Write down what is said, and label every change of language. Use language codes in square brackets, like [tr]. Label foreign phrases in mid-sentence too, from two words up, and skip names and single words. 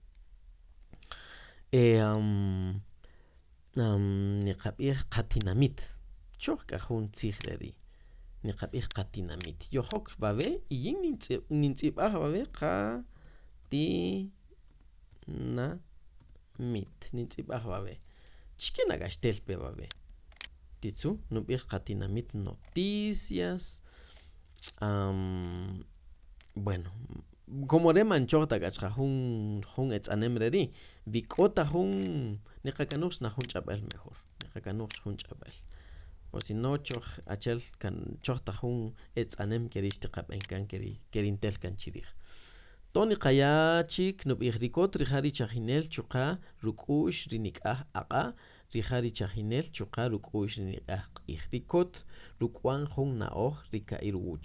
[cak] niqab'ij qatinamit choj k'ajun tzij re ri niqab'ij qatinamit yojok b'ab'e y yin nintz'ib'aj b'ab'e qatinamit nintz'ib'aj b'ab'e chike nag'axtel pe b'ab'e titzu nub'ij qatinamit [es] noticias bueno como [cak] re man choj tak'achqa jun etz'anem re ri vi k'o ta jun niqakanuj xnaj jun ch'ab'el mejor niqakanuj jun ch'ab'el [es] o si no [cak] choj achel choj ta jun etz'anem ke ri xtiqab'enkan ke ri ntel kan chirij to niqaya chik nub'ij ri kot rija ri chajinel chu qa ruk'u'x ri nik'aj aq'a rija ri chajinel chu qa ruk'u'x ri nik'aj q'iij ri kot ruk'u'an jun na'oj ri ka'ir wuch